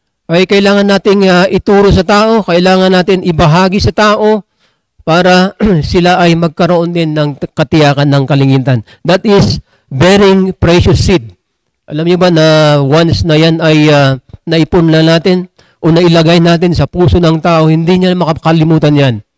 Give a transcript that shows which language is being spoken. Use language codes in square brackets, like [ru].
[tl] Ay kailangan nating ituro sa tao, kailangan natin ibahagi sa tao para sila ay magkaroon din ng katiyakan ng kalingitan. [en] That is bearing precious seed. [tl] Alam niyo ba na once na yan ay naipunla natin o nailagay natin sa puso ng tao, hindi niya makakalimutan yan.